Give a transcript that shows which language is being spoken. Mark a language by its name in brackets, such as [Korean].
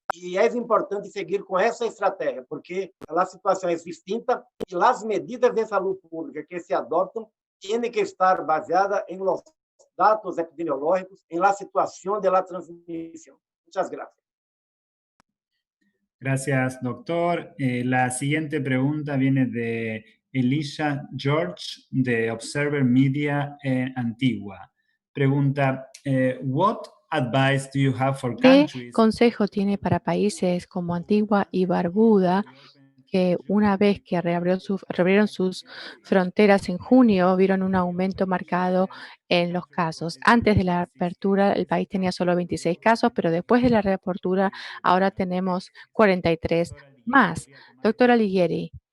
[Portuguese] E é importante seguir com essa estratégia, porque a situação é distinta e as medidas de saúde pública que se adotam têm que estar baseadas em los dados epidemiológicos, em la situação de la transmissão. [Spanish] Muchas gracias. Gracias, doctor. La siguiente pregunta viene de Elisha George, de Observer Media en Antigua. Pregunta, [English] what advice do you have for [Spanish] ¿Qué [English] countries [Spanish] consejo tiene para países como Antigua y Barbuda que una vez que reabrieron sus fronteras en junio, vieron un aumento marcado en los casos? Antes de la apertura, el país tenía solo 26 casos, pero después de la reapertura, ahora tenemos 43 más. Doctora Alighieri.